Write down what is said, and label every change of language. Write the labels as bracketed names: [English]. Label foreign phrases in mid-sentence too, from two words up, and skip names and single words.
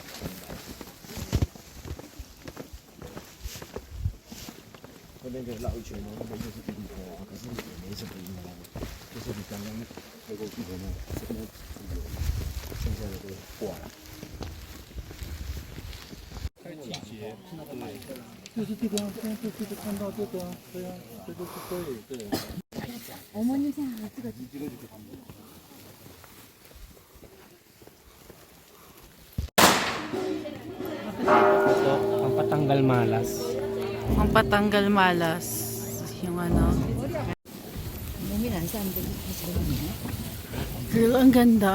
[Chinese] 那边可以绕一圈，然后那边就是地坡，可是也没什么影响，就是你刚刚开过去的那这边有，剩下的都挂了。看季节，就是这个，现在就是看到这个，对啊，这就是对对。 [Filipino] Pampatanggal malas. Ang patanggal malas. Yung ano. Girl, ang ganda.